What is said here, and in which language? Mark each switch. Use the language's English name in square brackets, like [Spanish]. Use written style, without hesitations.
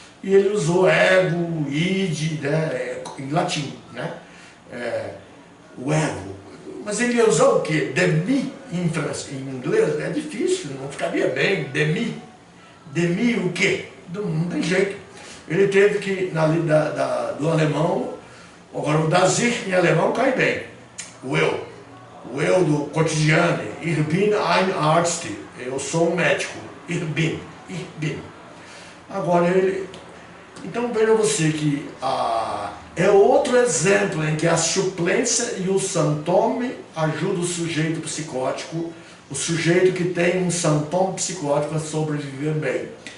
[Portuguese] E ele usou ego, id, né, em latim, né? O ego. Mas ele ia usar o quê? Demi em inglês é difícil, não ficaria bem. Demi. Demi o quê? Não tem jeito. Ele teve que, do alemão, agora o [German] das Ich [Portuguese] em alemão cai bem. O eu do cotidiano, [German] ich bin ein Arzt, [Portuguese] eu sou um médico, [German] ich bin. [Portuguese] Agora então veja você que é outro exemplo em que a suplência e o sintoma ajudam o sujeito psicótico, o sujeito que tem um sintoma psicótico a sobreviver bem.